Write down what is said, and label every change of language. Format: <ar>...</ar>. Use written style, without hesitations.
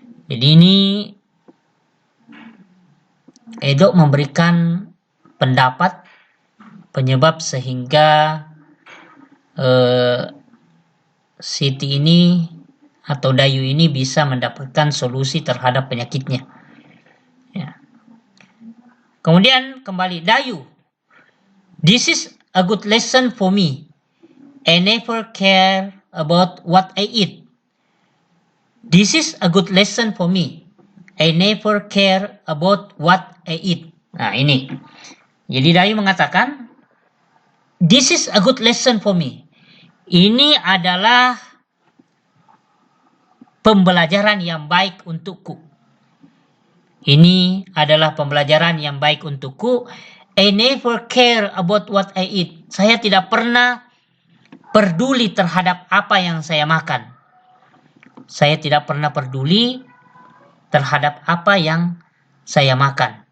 <id>Jadi ini Edo memberikan pendapat penyebab sehingga Siti ini atau Dayu ini bisa mendapatkan solusi terhadap penyakitnya. Ya. Kemudian kembali Dayu.</id> <en>This is a good lesson for me. I never care about what I eat. This is a good lesson for me. I never care about what I eat.</en> <id>Nah ini. Jadi Dayu mengatakan,</id> <en>this is a good lesson for me.</en> <id>Ini adalah pembelajaran yang baik untukku. Ini adalah pembelajaran yang baik untukku.</id> <en>I never care about what I eat.</en> <id>Saya tidak pernah peduli terhadap apa yang saya makan. Saya tidak pernah peduli terhadap apa yang saya makan.</id>